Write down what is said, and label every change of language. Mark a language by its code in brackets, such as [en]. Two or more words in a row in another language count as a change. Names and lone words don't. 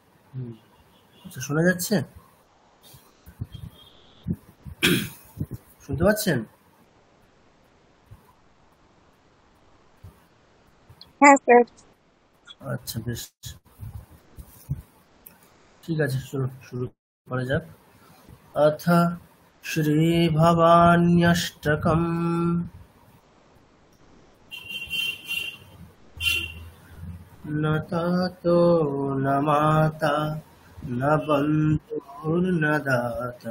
[bn] আচ্ছা, শোনা যাচ্ছে? শুনতে পাচ্ছেন? হ্যাঁ স্যার। আচ্ছা, বেশ, ঠিক আছে, চলো শুরু করা যাক। [sa] अथ श्रीभवान्यष्टकम् न तातो न माता न बन्धुर्न दाता